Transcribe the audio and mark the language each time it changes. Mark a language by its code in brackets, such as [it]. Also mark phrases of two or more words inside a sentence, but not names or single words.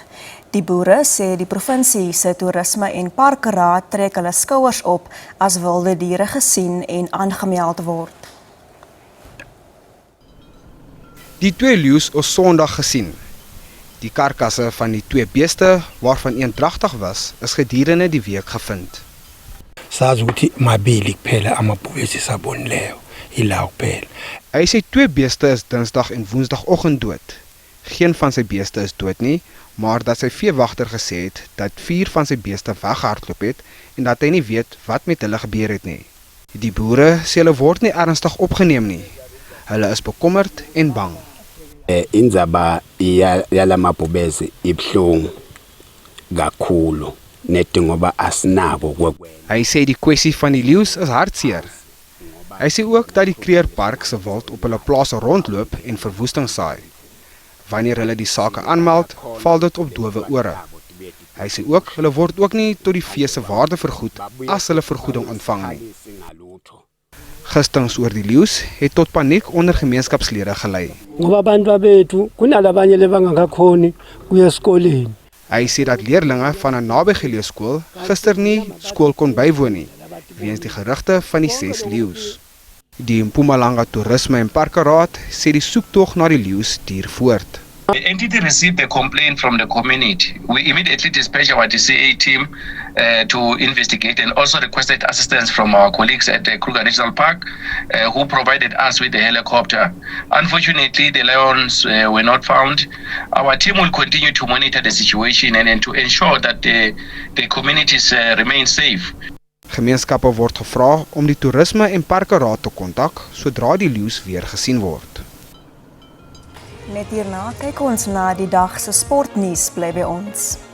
[af] Die boere sê die provinsie se toerisme en parkeraad trek hulle skouers op as wilde diere gesien en aangemeld word. Die 2 leeu's is Sondag gesien. Die karkasse van die 2 beeste, waarvan een dragtig was, is gedurende die week gevind. [ss] Sazi ukuthi mabili kuphela amabhubesi sabonileyo ila kuphela. [af] Hy sê 2 beeste is Dinsdag en Woensdagoggend dood. Geen van sy beeste is dood nie, maar dat sy veewagter gesê het dat 4 van sy beeste weggehardloop het en dat hy nie weet wat met hulle gebeur het nie. Die boere sê hulle word nie ernstig opgeneem nie. Hulle is bekommerd en bang. [ss] Indzaba yala mabhubesi ibhlungu kakhulu nethi ngoba asinabo kwekwenza. [af] Hy sê die kwessie van die leeu's is hartseer. Hy sê ook dat die Kreerpark se wild op hulle plase rondloop en verwoesting saai. Wanneer hulle die sake aanmeld, val dit op dowe ore. Hy sê ook hulle word ook nie tot die vee se waarde vergoed as hulle vergoeding ontvang nie. Gistings oor die leeu's het tot paniek onder gemeenskapslede gelei. [ss] Ngoba abantu bethu kunalabanye lebangakhoni kuya esikoleni. [af] Hy sê dat leerlinge van 'n nabygeleë skool gister nie skool kon bywoon nie weens die gerugte van die 6 leeu's. Die Mpumalanga Toerisme en Parkeraad sê die soektog na die leeu's duur voort. [en] The entity received a complaint from the community. We immediately dispatched our DCA team to investigate and also requested assistance from our colleagues at the Kruger National Park who provided us with a helicopter. Unfortunately, the lions were not found. Our team will continue to monitor the situation and to ensure that the communities remain safe. [af] Gemeenskappe word gevra om die Toerisme en Parke Raad te kontak sodra die leeu's weer gesien word. Net hierna kyk ons na die dag se sportnuus, bly by ons.